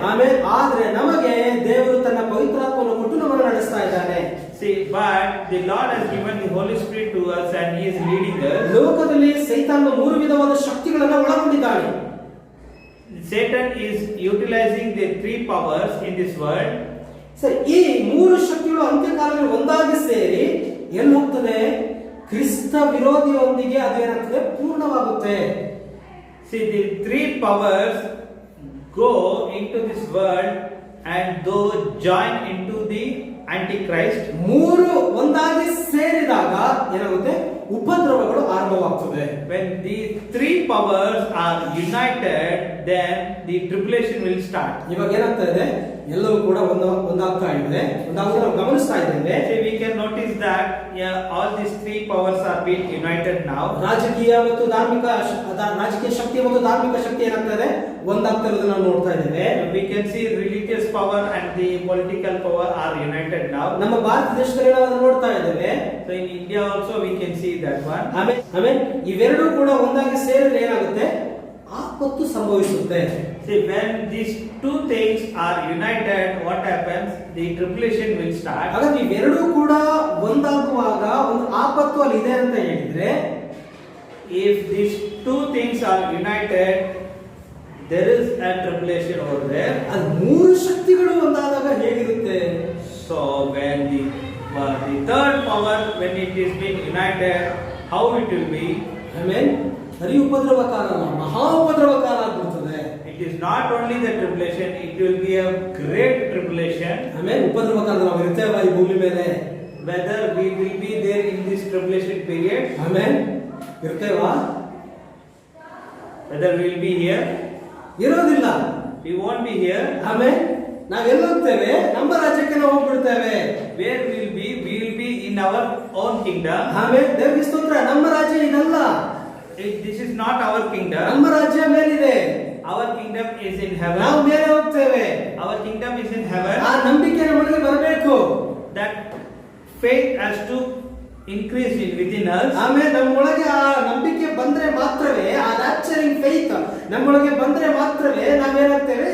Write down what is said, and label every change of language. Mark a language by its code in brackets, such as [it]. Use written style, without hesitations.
[kn] ಆಮೇಲೆ ಆದ್ರೆ ನಮಗೆ ದೇವರು ತನ್ನ ಪವಿತ್ರಾತ್ಮವನ್ನು ಕೊಟ್ಟು ನಮ್ಮನ್ನು ನಡೆಸ್ತಾ ಇದ್ದಾನೆ. [en] See, but the Lord has given the Holy Spirit to us and He is leading us. [kn] ಲೋಕದಲ್ಲಿ ಸೈತಾನ ಮೂರು ವಿಧವಾದ ಶಕ್ತಿಗಳನ್ನು ಒಳಗೊಂಡಿದ್ದಾನೆ. [en] Satan is utilizing the three powers in this world. [kn] ಸರಿ, ಈ ಮೂರು ಶಕ್ತಿಗಳು ಅಂತ್ಯಕಾಲದಲ್ಲಿ ಒಂದಾಗಿ ಸೇರಿ ಎಲ್ಲಿ ಹೋಗ್ತದೆ? ಕ್ರಿಸ್ತ ವಿರೋಧಿಯೊಂದಿಗೆ ಅದೇನಾಗ್ತದೆ? ಪೂರ್ಣವಾಗುತ್ತೆ. [en] See, the three powers go into this world and those join into the Antichrist. [kn] ಮೂರು ಒಂದಾಗಿ ಸೇರಿದಾಗ ಏನಾಗುತ್ತೆ? ಉಪದ್ರವಗಳು ಆರಂಭವಾಗ್ತದೆ. [en] When these three powers are united, then the tribulation will start. [kn] ಇವಾಗ ಏನಾಗ್ತಾ ಇದೆ? ಎಲ್ಲವೂ ಕೂಡ ಒಂದಾಗ್ತಾ ಇದೆ. ಒಂದಾಗ್ತಾ ನಾವು ಗಮನಿಸ್ತಾ ಇದ್ದೇವೆ. [en] See, we can notice that all these three powers are being united now. [kn] ರಾಜಕೀಯ ಮತ್ತು ರಾಜಕೀಯ ಶಕ್ತಿ ಮತ್ತು ಧಾರ್ಮಿಕ ಶಕ್ತಿ ಏನಾಗ್ತಾ ಇದೆ? ಒಂದಾಗ್ತಾ ಇರೋದನ್ನ ನಾವು ನೋಡ್ತಾ ಇದ್ದೇವೆ. [en] We can see religious power and the political power are united now. [kn] ನಮ್ಮ ಭಾರತ ದೇಶದಲ್ಲಿ ನಾವು ಅದನ್ನ ನೋಡ್ತಾ ಇದ್ದೇವೆ. [en] So in India also we can see that one. [kn] ಆಮೇಲೆ ಇವೆರಡೂ ಕೂಡ ಒಂದಾಗಿ ಸೇರಿದ್ರೆ ಏನಾಗುತ್ತೆ? ಆಪತ್ತು ಸಂಭವಿಸುತ್ತೆ. [en] See, when these two things are united, what happens? The tribulation will start. [kn] ಹಾಗಾದ್ರೆ ಇವೆರಡೂ ಕೂಡ ಒಂದಾಗುವಾಗ ಒಂದು ಆಪತ್ತು ಅಲ್ಲಿ ಇದೆ ಅಂತ ಹೇಳಿದ್ರೆ, [en] if these two things are united, there is a tribulation over there. [kn] ಅದು ಮೂರು ಶಕ್ತಿಗಳು ಒಂದಾದಾಗ ಹೇಗಿರುತ್ತೆ? [en] So when the third power, when it is being united, how it will be? [kn] ಆಮೇಲೆ ಬರೀ ಉಪದ್ರವ ಕಾಲ ಅಲ್ಲ, ಮಹಾ ಉಪದ್ರವ ಕಾಲ ಆಗ್ಬಿಡ್ತದೆ. [en] It is not only the tribulation, it will be a great tribulation. [kn] ಆಮೇಲೆ ಉಪದ್ರವ ಕಾಲ ನಾವು ಇರ್ತೇವೆ ಈ ಭೂಮಿ ಮೇಲೆ. [en] Whether we will be there in this tribulation period, [kn] ಆಮೇಲೆ ಇರ್ತೇವಾ? [en] whether we will be here, [kn] ಇರೋದಿಲ್ಲ. [en] we won't be here. [kn] ಆಮೇಲೆ ನಾವೆಲ್ಲ ಹೋಗ್ತೇವೆ? ನಮ್ಮ ರಾಜ್ಯಕ್ಕೆ ನಾವು ಹೋಗ್ಬಿಡ್ತೇವೆ. [en] Where we will be in our own kingdom. [kn] ಆಮೇಲೆ ದೇವರಿಗೆ ಸ್ತೋತ್ರ, ನಮ್ಮ ರಾಜ್ಯ ಇದಲ್ಲ. [en] This is not our kingdom. [kn] ನಮ್ಮ ರಾಜ್ಯ ಮೇಲಿದೆ. [en] Our kingdom is in heaven. [kn] ನಾವು ಮೇಲೆ ಹೋಗ್ತೇವೆ. [en] Our kingdom is in heaven. [kn] ಆ ನಂಬಿಕೆ ನಮಗೆ ಬರಬೇಕು. [en] That faith has to increase within us. [kn] ಆಮೇಲೆ ನಮ್ಮೊಳಗೆ ಆ ನಂಬಿಕೆ ಬಂದ್ರೆ ಮಾತ್ರವೇ, ಆ [en] nurturing faith [kn] ನಮ್ಮೊಳಗೆ ಬಂದ್ರೆ ಮಾತ್ರವೇ ನಾವೇನಾಗ್ತೇವೆ?